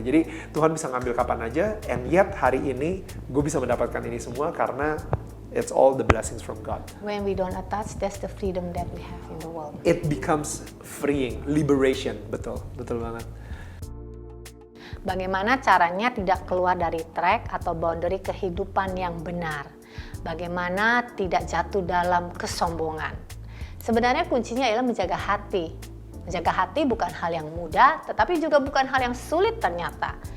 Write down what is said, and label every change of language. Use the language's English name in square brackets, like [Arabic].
[Indonesian] Jadi Tuhan bisa ngambil kapan aja, [English] and yet [Indonesian] hari ini gue bisa mendapatkan ini semua karena [English] it's all the blessings from God. When we don't attach, that's the freedom that we have in the world. It becomes freeing, liberation, [Indonesian] betul banget. Bagaimana caranya tidak keluar dari track atau boundary kehidupan yang benar? Bagaimana tidak jatuh dalam kesombongan? Sebenarnya kuncinya adalah menjaga hati. Menjaga hati bukan hal yang mudah, tetapi juga bukan hal yang sulit ternyata.